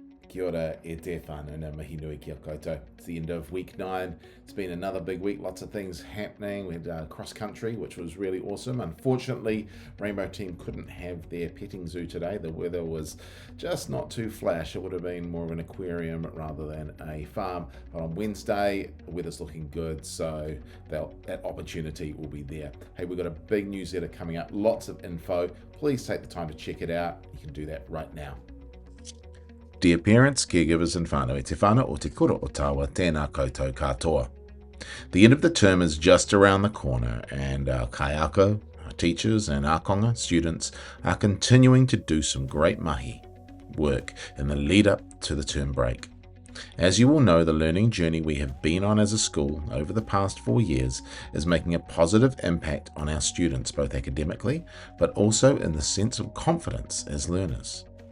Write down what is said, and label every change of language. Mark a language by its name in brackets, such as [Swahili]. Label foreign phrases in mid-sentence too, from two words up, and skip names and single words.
[Māori] Kia ora e te whānau na mihi nui ki a koutou. [English] It's the end of week 9. It's been another big week, lots of things happening. We had cross country, which was really awesome. Unfortunately, Rainbow Team couldn't have their petting zoo today. The weather was just not too flash. It would have been more of an aquarium rather than a farm. But on Wednesday, the weather's looking good, so that opportunity will be there. Hey, we've got a big newsletter coming up, lots of info. Please take the time to check it out. You can do that right now. Dear parents, caregivers and whānau [Māori] e te whānau o te kura o tawa, tēnā koutou katoa. [English] The end of the term is just around the corner, and our kaiako, our teachers and ākonga students are continuing to do some great mahi work in the lead up to the term break. As you all know, the learning journey we have been on as a school over the past 4 years is making a positive impact on our students, both academically, but also in the sense of confidence as learners.